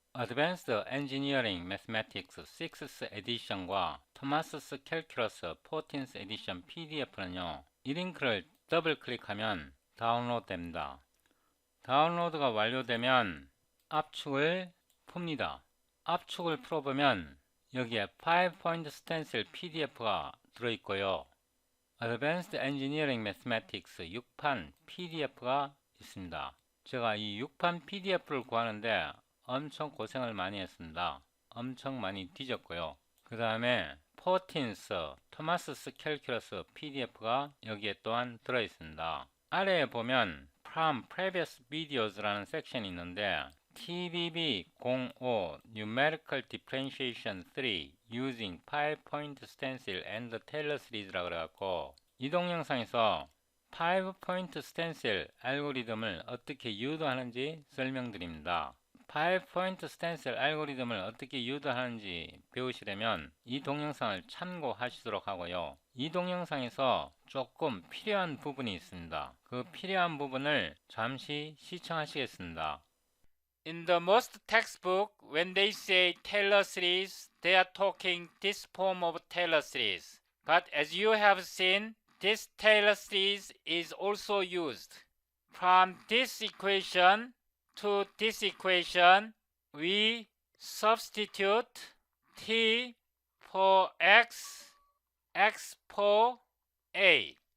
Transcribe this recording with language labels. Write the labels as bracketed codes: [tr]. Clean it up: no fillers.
[ko] Advanced Engineering Mathematics 6th Edition과 Thomas's Calculus 14th Edition PDF는요. 이 링크를 더블 클릭하면 다운로드 됩니다. 다운로드가 완료되면 압축을 풉니다. 압축을 풀어보면 여기에 5포인트 스텐실 PDF가 들어있고요. Advanced Engineering Mathematics 6판 PDF가 있습니다. 제가 이 6판 PDF를 구하는데 엄청 고생을 많이 했습니다. 엄청 많이 뒤졌고요. 그 다음에 14th Thomas's Calculus PDF가 여기에 또한 들어있습니다. 아래에 보면 From Previous Videos라는 섹션이 있는데 TBB 05 Numerical Differentiation 3 Using 5-Point Stencil and Taylor Series라 그래갖고 이 동영상에서 5-Point Stencil 알고리즘을 어떻게 유도하는지 설명드립니다. 5-Point Stencil 알고리즘을 어떻게 유도하는지 배우시려면 이 동영상을 참고하시도록 하고요. 이 동영상에서 조금 필요한 부분이 있습니다. 그 필요한 부분을 잠시 시청하시겠습니다. [en] In the most textbook, when they say Taylor series, they are talking this form of Taylor series. But as you have seen, this Taylor series is also used. From this equation to this equation, we substitute t for x, x for a.